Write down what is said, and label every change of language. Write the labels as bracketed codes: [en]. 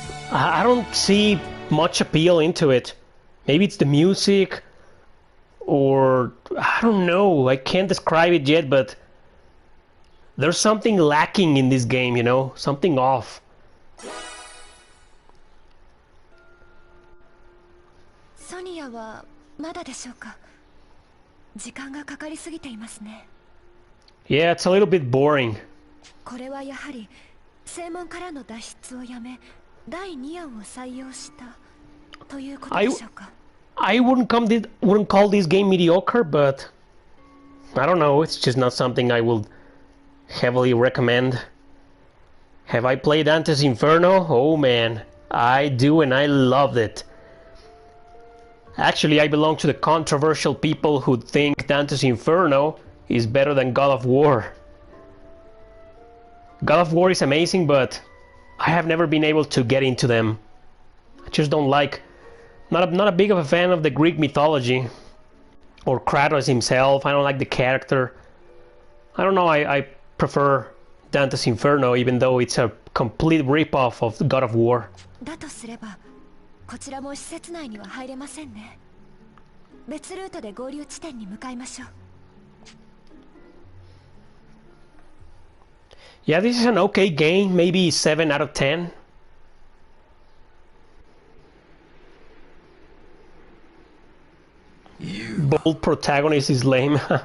[en] I don't see much appeal into it. Maybe it's the music, or I don't know, I can't describe it yet, but there's something lacking in this game, you know, something off. [ja] Sonia はまだでしょうか。時間がかかりすぎていますね。 [en] Yeah, it's a little bit boring. [ja] これはやはり正門からの脱出をやめ第2案を採用したということでしょうか。 [en] I wouldn't call this game mediocre, but I don't know, it's just not something I would heavily recommend. Have I played Dante's Inferno? Oh man, I do, and I loved it. Actually, I belong to the controversial people who think Dante's Inferno is better than God of War. God of War is amazing, but I have never been able to get into them. I just don't like... Not a big of a fan of the Greek mythology. Or Kratos himself, I don't like the character. I don't know, I prefer Dante's Inferno, even though it's a complete rip-off of God of War. [ja] だとすれば、こちらも施設内には入れませんね。別ルートで合流地点に向かいましょう。 [en] Yeah, this is an okay game, maybe 7 out of 10. bold protagonist is lame.